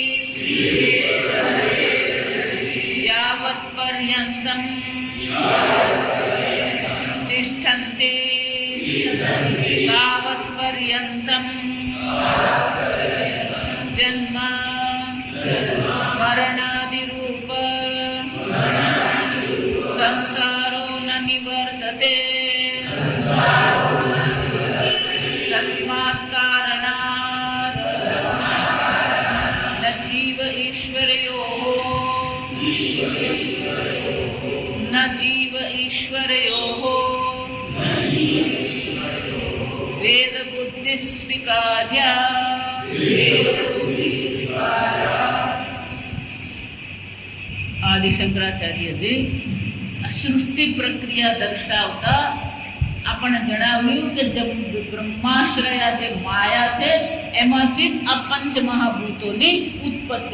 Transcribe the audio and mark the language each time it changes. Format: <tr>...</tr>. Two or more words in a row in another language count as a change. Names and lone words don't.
<sa>यावत् पर्यन्तं तिष्ठन्ति तावत् पर्यन्तं जन्म मरणादिरूप संसारो न निवर्तते तस्मात् कारणात् न जीव ईश्वरयोः वेद बुद्धि स्वीकार्य</sa> <gu>આદિ શંકરાચાર્યજી સૃષ્ટિ પ્રક્રિયા દર્શાવતા આપણને જણાવ્યું કે બ્રહ્માશ્રયા જે માયા છે એમાંથી જ આ પંચ મહાભૂતોની ઉત્પત્તિ.</gu>